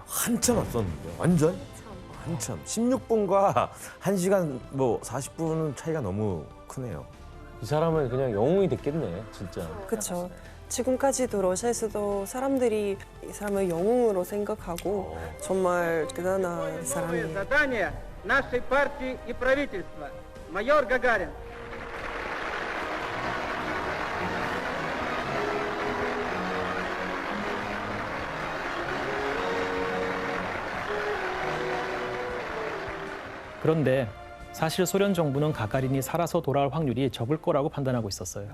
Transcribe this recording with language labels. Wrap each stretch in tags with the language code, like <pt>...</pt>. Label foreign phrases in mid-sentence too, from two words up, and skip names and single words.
<ko>한참 앞섰는데 완전 한참 16분과 1시간 뭐 40분 차이가 너무 크네요. 이 사람은 그냥 영웅이 됐겠네, 진짜. 그렇죠. 지금까지도 러시아에서도 사람들이 이 사람을 영웅으로 생각하고 정말 대단한 사람이에요.</ko> <ru>задание нашей партии и правительства. Майор Гагарин.</ru> <ko>그런데 사실 소련 정부는 가가린이 살아서 돌아올 확률이 적을 거라고 판단하고 있었어요.</ko>